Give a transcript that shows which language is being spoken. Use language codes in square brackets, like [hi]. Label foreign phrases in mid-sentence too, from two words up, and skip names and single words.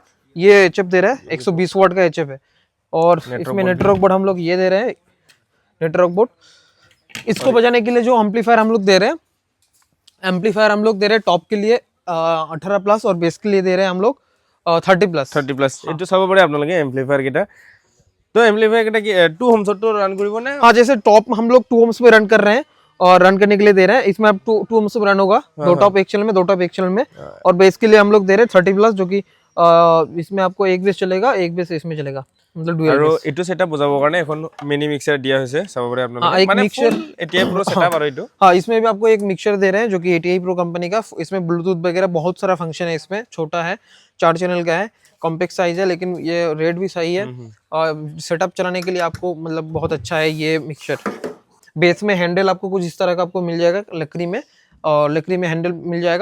[hi] ये HF दे रहा है 120 वाट का HF है। और इसमें [en] network board [hi] हम लोग ये दे रहे हैं, [en] network board [hi] इसको बजाने के लिए जो एम्पलीफायर हम लोग दे रहे हैं, एम्पलीफायर हम लोग दे रहे हैं टॉप के लिए 18+ और बेस के लिए दे रहे हैं हम लोग 30+। 30+। [as] এইটো চাব পাৰে আপোনালোকে এম্পলিফায়াৰ কেইটা। তো এম্পলিফায়াৰ কেইটা কি 2 হোমছতো ৰান কৰিব নে? [hi] हाँ, जैसे टॉप हम लोग 2 ohms पे रन कर रहे हैं और रन करने के लिए दे रहे हैं, इसमें आप 2 ohms पे रन होगा, दो टॉप एक चैनल में, दो टॉप एक चैनल में। और बेस के लिए हम लोग दे रहे हैं 30+, जो कि इसमें आपको एक बेस चलेगा, एक बेस इसमें चलेगा, मतलब डुअल [as] আৰু [hi] बेस। [as] এইটো সেটআপ বজাবৰ কাৰণে এখন [en] mini mixer [as] দিয়া হৈছে চাব পাৰে [hi] हाँ, [as] আপোনালোকে [hi] एक [as] মানে [hi] मिक्सर, [as] ফুল ATI Pro সেটআপ আৰু এইটো [hi] हाँ, इसमें भी आपको एक मिक्सर दे रहे हैं जो कि ATI Pro कंपनी का। इसमें ब्लूटूथ वगैरह बहुत सारा फंक्शन है, इसमें छोटा है, 4 चैनल का है, [en] compact size [hi] है, लेकिन ये रेट भी सही है और सेटअप चलाने के लिए आपको मतलब बहुत अच्छा है ये मिक्सर। बेस में हैंडल आपको कुछ इस तरह का आपको मिल जाएगा लकड़ी में, और लकड़ी में हैंडल मिल जाएगा।